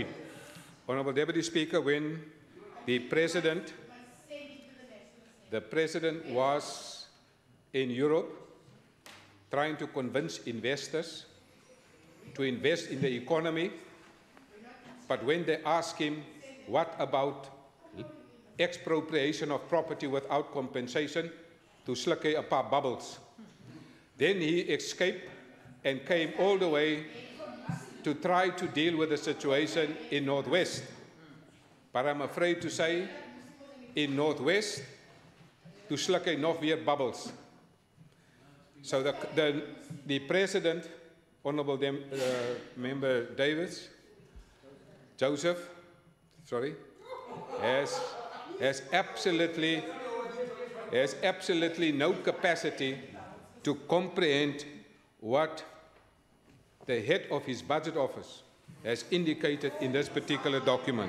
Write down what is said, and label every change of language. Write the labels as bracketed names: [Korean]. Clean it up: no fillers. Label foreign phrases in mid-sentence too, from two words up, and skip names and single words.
[English] Honourable Deputy Speaker, when the President was in Europe trying to convince investors to invest in the economy, but when they ask him, what about expropriation of property without compensation, [Afrikaans] to sluk hy 'n paar bubbles. [English] Then he escaped and came all the way to try to deal with the situation in Northwest. But I'm afraid to say, in Northwest, [Afrikaans] toe sluk hy nog weer bubbles. [English] So the President, Honourable Member Joseph, has absolutely no capacity to comprehend what the head of his budget office has indicated in this particular document.